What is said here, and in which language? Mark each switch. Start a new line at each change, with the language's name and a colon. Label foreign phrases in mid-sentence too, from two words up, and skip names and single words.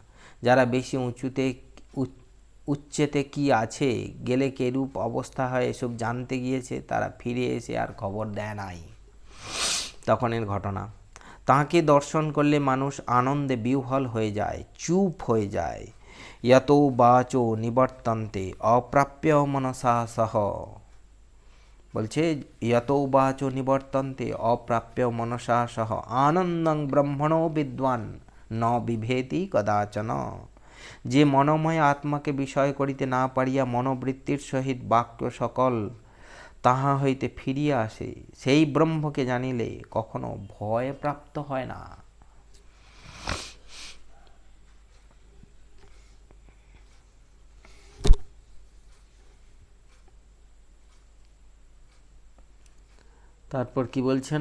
Bangla: যারা বেশি উচ্চেতে কি আছে, গেলে কেরূপ অবস্থা হয়, এসব জানতে গিয়েছে, তারা ফিরে এসে আর খবর দেয় নাই। তখনের ঘটনা, তাঁকে দর্শন করলে মানুষ আনন্দে বিহ্বল হয়ে যায়, চুপ হয়ে যায়।
Sanskrit: यतो वाचो निवर्तन्ते अप्राप्य मनसा सह। বলছে यतो वाचो निवर्तन्ते अप्राप्य मनसा सह आनन्दं ब्रह्मणो विद्वान् न बिभेति कदाचन।
Bangla: যে মনোময় আত্মাকে বিষয় করিতে না পারিয়া মনোবৃত্তির সহিত বাক্য সকল তাহা হইতে ফিরিয়া আসে, সেই ব্রহ্মকে জানিলে কখনো ভয় প্রাপ্ত হয় না। তারপর কি বলছেন?